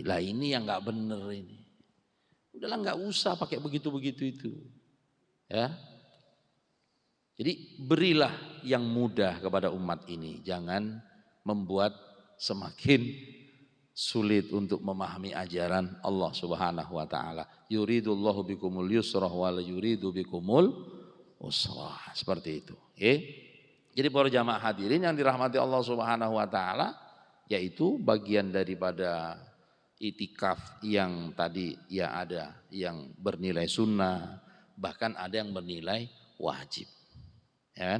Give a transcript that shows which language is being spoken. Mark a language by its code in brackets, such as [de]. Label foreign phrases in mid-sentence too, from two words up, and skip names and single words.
[id] Lah ini yang nggak bener ini. Udahlah nggak usah pakai begitu-begitu itu. Ya. Jadi berilah yang mudah kepada umat ini. Jangan membuat semakin sulit untuk memahami ajaran [ar] الله سبحانه وتعالى. يريد الله بكم اليسر ولا يريد بكم العسر. [id] Seperti itu. Jadi para jamaah hadirin yang dirahmati [ar] الله سبحانه وتعالى, [id] yaitu bagian daripada itikaf yang tadi ya ada yang bernilai sunnah, bahkan ada yang bernilai wajib. Ya kan?